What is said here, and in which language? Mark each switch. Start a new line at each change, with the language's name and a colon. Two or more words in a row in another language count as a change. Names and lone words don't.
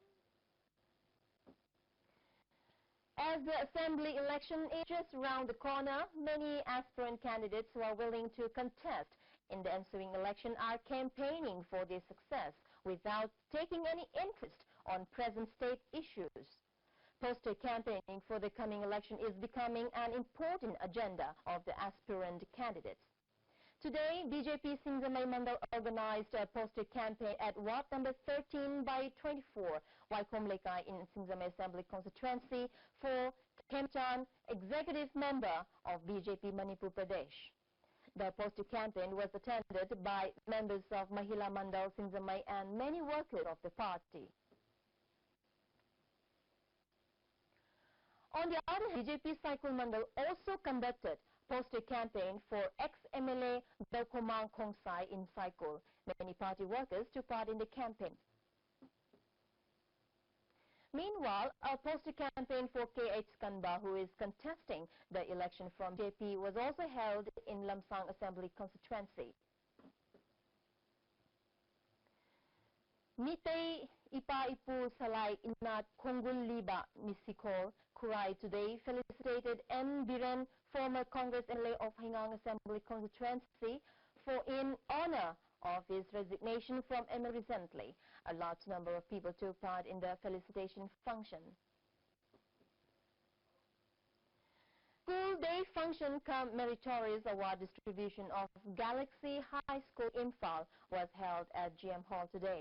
English: As the assembly election is just around the corner, many aspirant candidates who are willing to contest in the ensuing election are campaigning for their success without taking any interest on present state issues. Poster campaigning for the coming election is becoming an important agenda of the aspirant candidates. Today, BJP Singzamay Mandal organized a poster campaign at Ward number 13 by 24, Waikom Lekai in Singzamay Assembly constituency for Khemchan, executive member of BJP Manipur Pradesh. The poster campaign was attended by members of Mahila Mandal Singzamay and many workers of the party. On the other hand, BJP Cycle Mandal also conducted poster campaign for ex-MLA Belkomang Kongsai in Cycle. Many party workers took part in the campaign. Meanwhile, a poster campaign for K.H. Kanba, who is contesting the election from JP, was also held in Lamsang Assembly constituency. Mitei Ipa Ipu Salai Inat Kongul Liba Misikol Kurai today felicitated M. Biren, former Congress MLA of Hingang Assembly constituency, for in honor of his resignation from ML recently. A large number of people took part in the felicitation function. School Day function cum meritorious award distribution of Galaxy High School Imphal was held at GM Hall today.